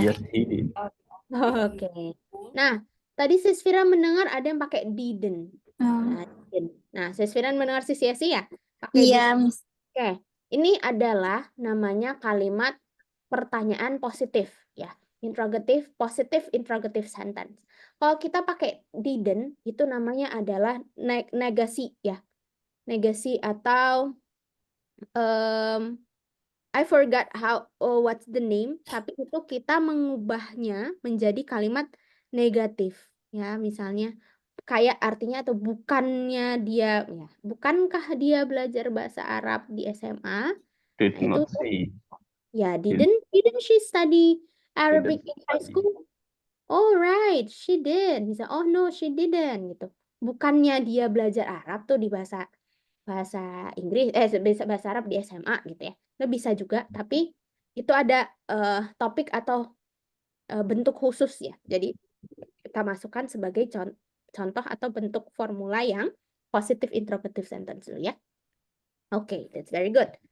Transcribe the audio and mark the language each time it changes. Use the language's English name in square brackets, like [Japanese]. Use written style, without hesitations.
[English] Yes, he did. [Indonesian] Oke. Nah, tadi Sis Fira mendengar ada yang pakai didn't. Nah, didn't. Nah, Sis Fira mendengar Sis Yesi ya? Pakai Iya, [English] didn't. Miss. [Indonesian] Oke. Ini adalah namanya kalimat pertanyaan positif ya. [English] Interrogative, positive interrogative sentence. [Indonesian] Kalau kita pakai didn't, itu namanya adalah negasi ya. Negasi atau [English] I forgot what's the name, [Indonesian] tapi itu kita mengubahnya menjadi kalimat negatif ya, misalnya kayak artinya atau bukannya dia ya, bukankah dia belajar bahasa Arab di SMA? [English] Did [Indonesian] Nah, itu [English] not see. ya didn't she study Arabic in high study. school? Oh right, she did. Bisa oh no, she didn't gitu. [Indonesian] Bukannya dia belajar Arab tuh di bahasa Inggris bahasa Arab di SMA gitu ya. Nah, bisa juga, tapi itu ada topik atau bentuk khusus ya. Jadi kita masukkan sebagai contoh atau bentuk formula yang positive interrogative sentence dulu ya. Oke, [English] that's very good.